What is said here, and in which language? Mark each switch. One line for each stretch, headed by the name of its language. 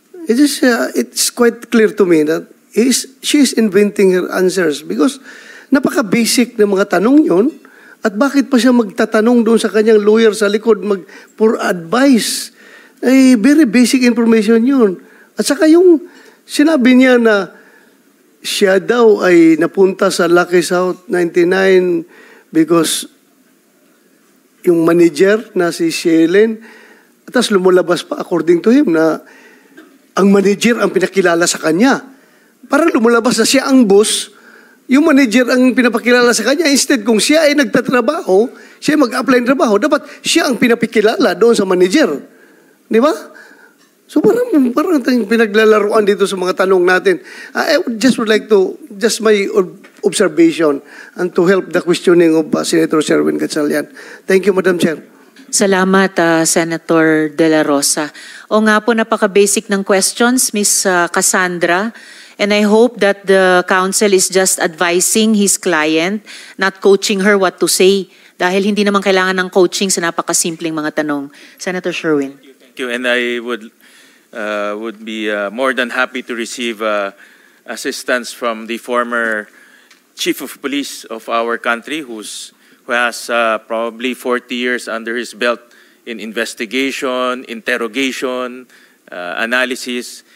Filipino: It's quite clear to me that she is inventing her answers because napaka-basic na mga tanong yun at bakit pa siya magtatanong doon sa kanyang lawyer sa likod for advice.
English: Ay, very basic information yun.
Filipino: At saka yung sinabi niya na siya daw ay napunta sa Lucky South 99 because yung manager na si Shelen, at tapos lumulabas pa according to him na ang manager ang pinakilala sa kanya. Parang lumulabas na siya ang boss, yung manager ang pinapakilala sa kanya. Instead, kung siya ay nagtatrabaho, siya ay mag-apply ng trabaho, dapat siya ang pinapakilala doon sa manager. Di ba? So parang pinaglalaruan dito sa mga tanong natin.
English: I would like to, just my observation and to help the questioning of Senator Sherwin Gatchalian. Thank you, Madam Chair.
Filipino: Salamat, Senator De La Rosa. O nga po, napaka-basic ng questions, Ms. Cassandra.
English: And I hope that the counsel is just advising his client, not coaching her what to say.
Filipino: Dahil hindi naman kailangan ng coaching sa napakasimpleng mga tanong.
English: Senator Sherwin. Thank you, and I would be more than happy to receive assistance from the former chief of police of our country, who has probably 40 years under his belt in investigation, interrogation, analysis.